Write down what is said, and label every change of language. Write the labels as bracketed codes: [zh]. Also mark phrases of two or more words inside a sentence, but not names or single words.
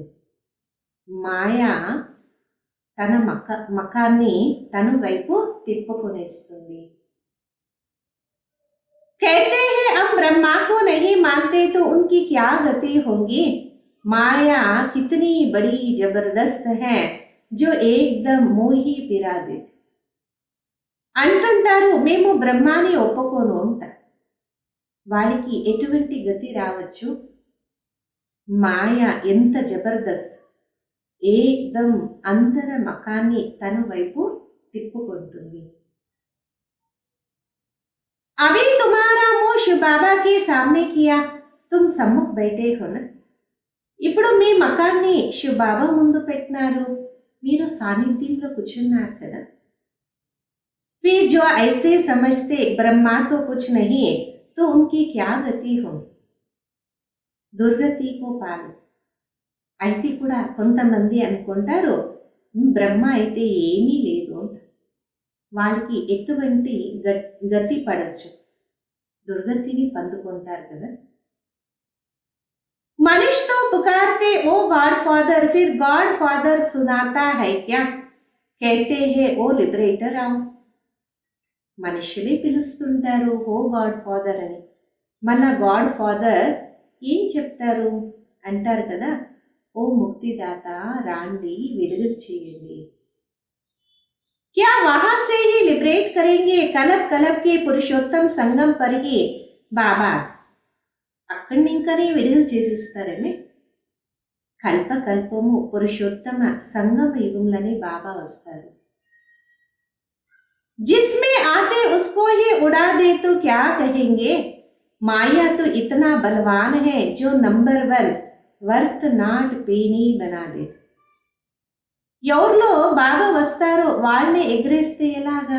[te] మాయ తన మకాన్ని తన వైపు తిప్పుకొనేస్తుంది. [hi] कहते हैं हम ब्रह्मा को नहीं मानते तो उनकी क्या गति होगी. माया कितनी बड़ी जबरदस्त है जो एकदम मोही पिरा देती. [te] అంటుంటారు మేము బ్రహ్మాని ఒప్పుకోను అంటారు. వాళ్ళకి ఎటువంటి గతి రావచ్చు? మాయ ఎంత జబర్దస్త్, ఏకదం అందర మకాన్ని తన వైపు తిప్పుకుంటుంది. [hi] अभी तुम्हारा मुंह शिव बाबा के सामने किया, तुम सम्मुख बैठे हो ना. [te] ఇప్పుడు మీ మకాన్ని శివ్ బాబా ముందు పెట్టినారు, మీరు సాన్నిధ్యంలో కూర్చున్నారు కదా. [hi] फिर जो ऐसे समझते ब्रह्मा तो कुछ नहीं तो उनकी क्या गति होगी. [te] దుర్గతి కో పాలు. అయితే కూడా కొంతమంది అనుకుంటారు బ్రహ్మ అయితే ఏమీ లేదు అంట. వాళ్ళకి ఎటువంటి గతి పడచ్చు, దుర్గతిని పొందుకుంటారు కదా. [hi] मनुष्य तो पुकारते ओ [en] God Father, [hi] फिर [en] God Father [hi] सुनाता है क्या, कहते हैं ओ लिबरेटर आओ. [te] మనుషులే పిలుస్తుంటారు ఓ [en] God Father [te] అని, మళ్ళా [en] God Father [te] ఏం చెప్తారు అంటారు కదా, ఓ ముక్తిదాత రాండి విడుదల చేయండి. [hi] क्या वहां से ही लिबरेट करेंगे, कलब कलब के पुरुषोत्तम संगम पर ही बाबा. [te] అక్కడి ఇంకనే విడుదల చేసిస్తారేమే. కల్ప కల్పము పురుషోత్తమ సంగమ యుగంలోనే బాబా వస్తారు. [hi] जिसमें आते उसको ही उड़ा दे तो क्या कहेंगे, माया तो इतना बलवान है जो नंबर 1 [en] worth not penny [hi] बना दे. [te] ఎవరిలో బాబా వస్తారో వాళ్ళని ఎగరేస్తే ఎలాగా?